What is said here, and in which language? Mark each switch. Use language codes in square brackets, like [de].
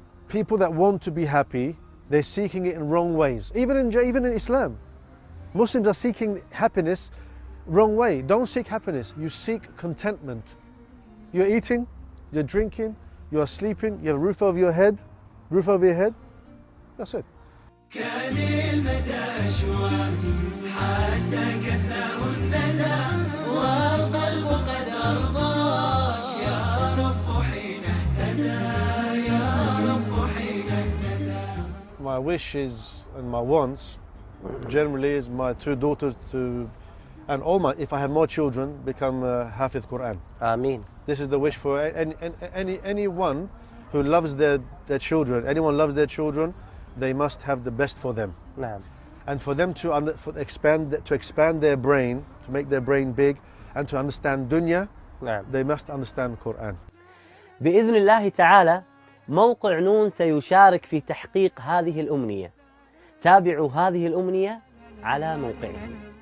[en] People that want to be happy, they're seeking it in wrong ways. Even in Islam, Muslims are seeking happiness wrong way. Don't seek happiness, you seek contentment. You're eating, you're drinking, you're sleeping, you have a roof over your head, that's it. [ar] كان المدى أشواق حتى كساه الندى والقلب قد أرضاك يا رب حين اهتدى يا رب حين اهتدى. [en] My wishes and my wants generally is my 2 daughters to, and all my, if I have more children, become Hafiz Quran. [ar] آمين. [en] This is the wish for anyone who loves their children. Anyone loves their children, they must have the best for them. [ar] نعم. [en] And for them to expand their brain, to make their brain big, and to understand dunya, [ar] نعم. [en] they must understand Quran. [ar] بإذن الله تعالى موقع نون سيشارك في تحقيق هذه الأمنية. تابعوا هذه الأمنية على موقعه.